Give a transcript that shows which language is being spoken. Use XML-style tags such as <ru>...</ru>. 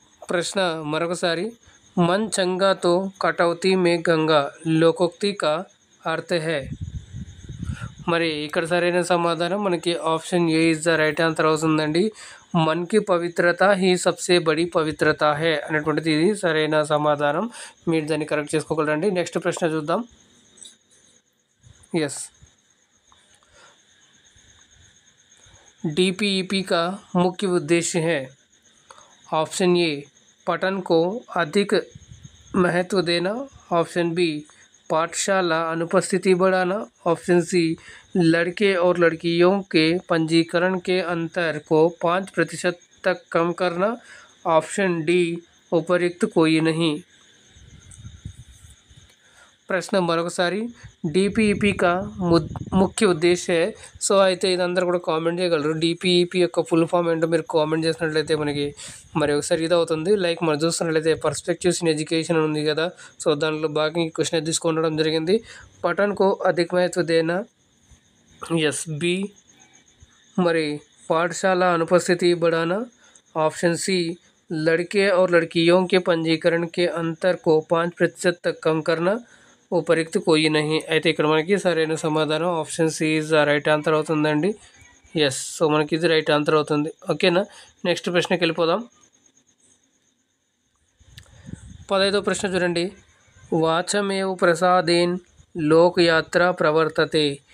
<te>ప్రశ్న మరొకసారి,</te> <hi>మన్ చంగా తో కటౌతీ మే గంగా లోకోక్తి కా అర్థ హై.</hi> <te>మరి ఇక్కడ సరైన సమాధానం మనకి option ఏ</te> <en>is the right answer</en> <te>అవుతుందండి.</te> <hi>మన్కి పవిత్రత హీ సబ్సే బడి పవిత్రత హే</hi> <te>అనేటువంటిది ఇది సరైన సమాధానం. మీరు దాన్ని కరెక్ట్ చేసుకోగలరండి. నెక్స్ట్ ప్రశ్న చూద్దాం.</te> <hi>ఎస్, डीपीईपी का मुख्य उद्देश्य है. ऑप्शन ए पठन को अधिक महत्व देना. ऑप्शन बी पाठशाला अनुपस्थिति बढ़ाना. ऑप्शन सी लड़के और लड़कियों के पंजीकरण के अंतर को 5% तक कम करना. ऑप्शन डी उपर्युक्त कोई नहीं.</hi> <te>ప్రశ్న మరొకసారి,</te> <hi>డిపిఈపి కా ముఖ్య ఉద్దేశ్య.</hi> <te>సో అయితే ఇదందరూ కూడా కామెంట్ చేయగలరు. డిపిఈపి యొక్క ఫుల్ ఫామ్ ఏంటో మీరు కామెంట్ చేసినట్లయితే మనకి మరి ఒకసారి ఇది అవుతుంది. లైక్ మనం చూస్తున్నట్లయితే పర్స్పెక్టివ్స్ ఇన్ ఎడ్యుకేషన్ ఉంది కదా, సో దాంట్లో బాగా క్వశ్చన్ తీసుకోవడం జరిగింది.</te> <hi>పఠన్ కో అధిక మహత్వ దేనా, ఎస్ బి. మరి పాఠశాల అనుపస్థితి बढ़ाना. ऑप्शन सी लड़के और लड़कियों के पंजीकरण के अंतर को 5% तक कम करना. ఉపరిక్త్ కోయి నహి.</hi> <te>అయితే ఇక్కడ మనకి సరైన సమాధానం option C</te> <en>is the right answer</en> <te>అవుతుందండి. ఎస్, సో మనకి ఇది రైట్ ఆన్సర్ అవుతుంది, ఓకేనా. నెక్స్ట్ ప్రశ్నకి వెళ్ళిపోదాం. 15వ ప్రశ్న చూడండి,</te> <sa>వాచమేవ ప్రసాదేన్ లోక్ యాత్ర ప్రవర్తతే.</sa>